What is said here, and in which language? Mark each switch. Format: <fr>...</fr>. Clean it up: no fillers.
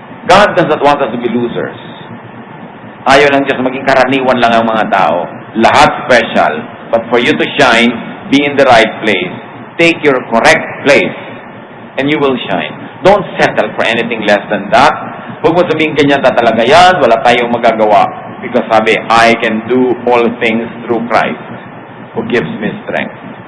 <en>God does not want us to be losers.</en> <tl>Ayaw lang Diyos maging karaniwan lang ang mga tao. Lahat special.</tl> <en>But for you to shine, be in the right place. Take your correct place. And you will shine. Don't settle for anything less than that.</en> <tl>Huwag mo sabihin ganyan talaga yan. Wala tayong magagawa.</tl> <en>Because sabi, I can do all things through Christ who gives me strength.</en>